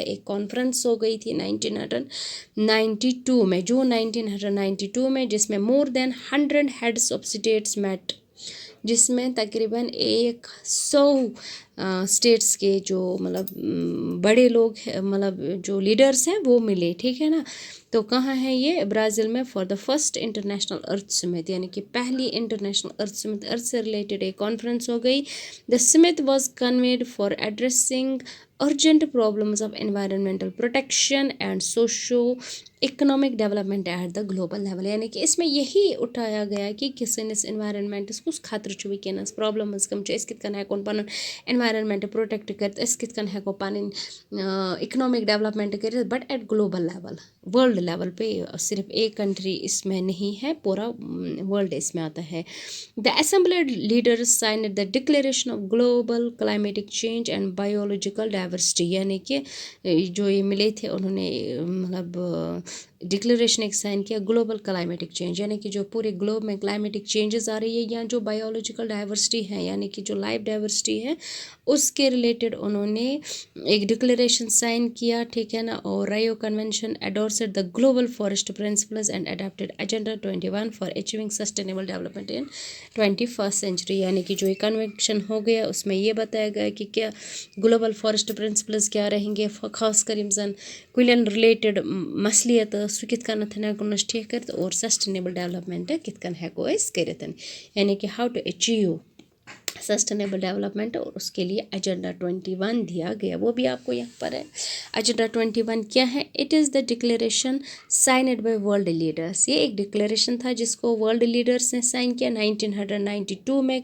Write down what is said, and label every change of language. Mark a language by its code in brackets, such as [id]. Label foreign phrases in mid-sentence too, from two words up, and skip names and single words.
[ur] ایک کانفرنس ہو گئی تھی 1992 میں، جون 1992 میں، جس میں [en] more than 100 heads of states met, [ur] جس میں تقریباً 100 اسٹیٹس کے جو مطلب بڑے لوگ ہیں، مطلب جو لیڈرس ہیں وہ ملے. ٹھیک ہے نا. تو کہاں ہے یہ؟ برازیل میں. [en] for the first international earth summit, [ur] یعنی کہ پہلی [en] international earth summit, [ur] ارتھ سے ریلیٹڈ ایک کانفرنس ہو گئی. [en] The summit was convened for addressing urgent problems of environmental protection and socio-economic development at the global level. [ur] یعنی کہ اس میں یہی اٹھایا گیا کہ [ks] سٲنِس انوائرمنٹس کُس خطرٕ چھُ وٕنکیٚنَس، پرابلمز کم چھِ، أسۍ کِتھ کٔنۍ ہٮ۪کون پَنُن [en] environment protect [ks] کٔرِتھ، أسۍ کِتھ کٔنۍ ہٮ۪کو پَنٕنۍ [en] economic development [ks] کٔرِتھ، [en] But at global level, world level پہ. [ur] صرف ایک کنٹری اس میں نہیں ہے، پورا ورلڈ اس میں آتا ہے. [en] The assembled leaders signed the Declaration of Global Climatic Change and Biological Diversity. [ur] یعنی کہ جو یہ ملے تھے انہوں نے مطلب ڈکلیریشن ایک سائن کیا [en] global climatic change, [ur] یعنی کہ جو پورے گلوب میں [en] climatic changes [ur] آ رہی ہے، یا جو [en] biological diversity [ur] ہے، یعنی کہ جو [en] life diversity [ur] ہے، اس کے ریلیٹڈ انہوں نے ایک ڈکلیریشن سائن کیا. ٹھیک ہے نا. [en] اور Rio Convention endorsed the Global Forest Principles and adopted Agenda 21 for achieving sustainable development in 21st century. [ur] یعنی کہ جو یہ کنونشن ہو گیا اس میں یہ بتایا گیا کہ کیا [en] global forest principles [ur] کیا رہیں گے، خاص کر [ks] یِم زن کُلٮ۪ن رِلیٹڈ مسلِیت سُہ کِتھ کٔنٮ۪تھ ہٮ۪کون أسۍ ٹھیک کٔرِتھ، [ur] اور [en] sustainable development [ks] کِتھ کٔنۍ ہٮ۪کو أسۍ کٔرِتھ، [ur] یعنی کہ [en] how to achieve sustainable development. [ur] اور اس کے لیے ایجنڈا 21 دیا گیا، وہ بھی آپ کو یہاں پر ہے. ایجنڈا 21 کیا ہے؟ [en] It is the declaration signed by world leaders. [ur] یہ ایک ڈکلیریشن تھا جس کو [en] world leaders [ur] نے سائن کیا 1992 میں.